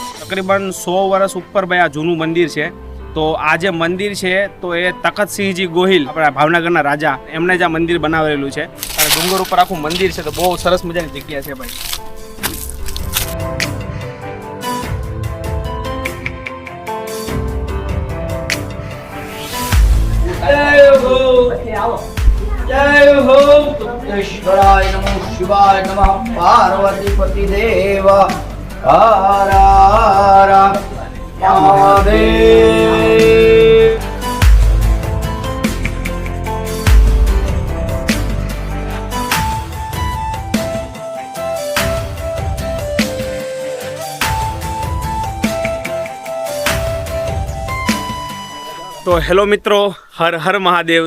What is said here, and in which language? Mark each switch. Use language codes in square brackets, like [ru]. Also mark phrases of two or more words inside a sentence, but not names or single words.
[gu] તકરીબન 100 વર્ષ ઉપર ભાઈ આ જૂનું મંદિર છે। તો આ જે મંદિર છે તો એ તખતસિંહજી ગોહિલ આપણા ભાવનગરના રાજા એમણે જ આ મંદિર બનાવેલું છે અને ડુંગર ઉપર આખું મંદિર છે તો બહુ સરસ મજાની જગ્યા છે ભાઈ। [hi] जय हो तुक्तेश्वराय नमो शिवाय नमः पार्वती पति देव हर हर महादेव। [gu] તો હેલો મિત્રો, હર હર મહાદેવ।